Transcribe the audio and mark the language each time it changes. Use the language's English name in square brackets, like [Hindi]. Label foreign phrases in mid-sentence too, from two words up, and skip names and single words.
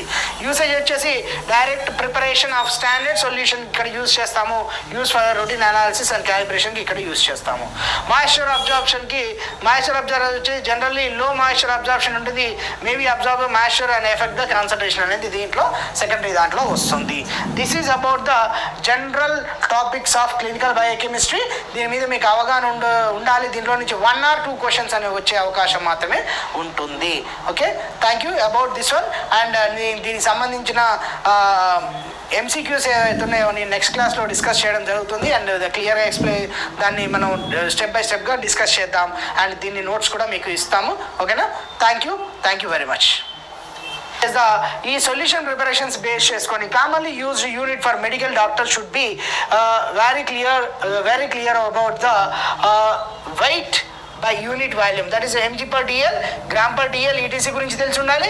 [English] యూసేజ్ వచ్చేసి direct preparation of standard solution [Telugu] ఇక్కడ యూజ్ చేస్తాము. [English] use for routine analysis and calibration [Telugu] ఇక్కడ యూజ్ చేస్తాము. [English] moisture absorption vacchi generally low moisture absorption ఉంటుంది. maybe absorb moisture and effect the concentration [Telugu] అనేది దీంట్లో సెకండరీ దాంట్లో వస్తుంది. [English] this is about the general topics of clinical biochemistry. [Telugu] దీని మీద మీకు అవగాహన ఉండాలి. దీంట్లో నుంచి 1 or 2 క్వశ్చన్స్ అనేవి వచ్చే అవకాశం మాత్రమే ఉంటుంది. ఓకే, [English] thank you about this one. [Telugu] అండ్ దీనికి సంబంధించిన MCQs ఏవైతే ఉన్నాయో నేను [English] next class [Telugu] డిస్కస్ చేయడం జరుగుతుంది. [English] and clearly explain [Telugu] దాన్ని మనం [English] step by step డిస్కస్ చేద్దాం. అండ్ [Telugu] దీన్ని నోట్స్ కూడా మీకు ఇస్తాము. ఓకేనా, [English] thank you very much. ఈ solution preparations base chesukoni commonly used unit for medical doctor should be very clear about the weight by unit volume, that is mg/dl, g/dl, ETC [Telugu] గురించి తెలిసి ఉండాలి.